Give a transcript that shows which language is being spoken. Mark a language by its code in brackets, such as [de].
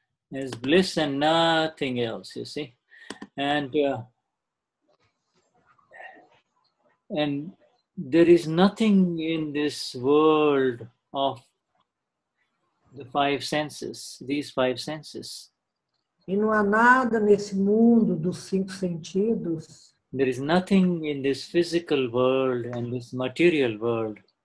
[en] There's bliss and nothing else, you see. And there is nothing in this world of the five senses, these five senses. [pt] E não há nada nesse mundo dos 5 sentidos, [en] There is nothing in this physical world and this material world